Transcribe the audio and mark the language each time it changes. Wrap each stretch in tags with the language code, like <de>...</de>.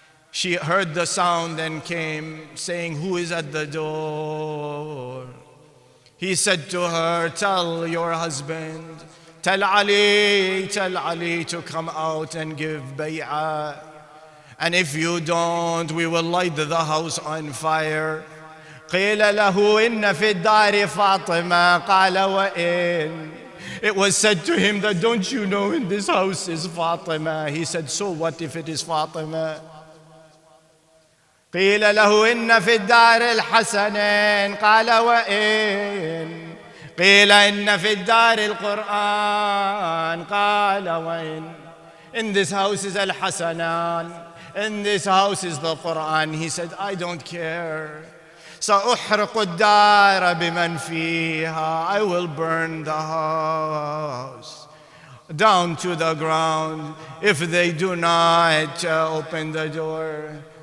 <en>She heard the sound and came saying, who is at the door? He said to her, tell your husband, tell Ali to come out and give bay'ah. And if you don't, we will light the house on fire.</en> <ar>قيل له إن في الدار فاطمة قال وإن.</ar> <en>It was said to him that, don't you know in this house is Fatima? He said, so what if it is Fatima?</en> <ar>قيل له إن في الدار الحسنين قال وإن. قيل إن في الدار القرآن قال وإن.</ar> <en>In this house is Al-Hasanan. In this house is the Quran. He said, I don't care.</en> <ar>سأحرق الدار بمن فيها.</ar> <en>I will burn the house down to the ground if they do not open the door.</en>